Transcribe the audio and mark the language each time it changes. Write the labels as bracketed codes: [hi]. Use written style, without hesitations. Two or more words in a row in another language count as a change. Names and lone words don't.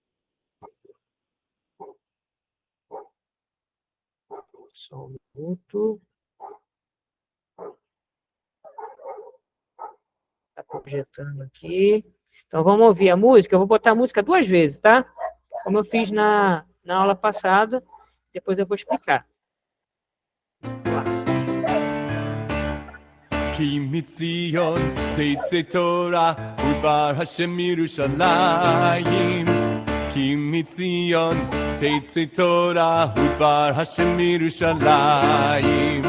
[pt] Só um minuto. Está projetando aqui. Então, vamos ouvir a música. Eu vou botar a música 2 vezes, tá? Como eu fiz na aula passada. Depois eu vou explicar. [he] כי מציון תצא תורה ודבר השם מירושלים כי מציון תצא תורה ודבר השם מירושלים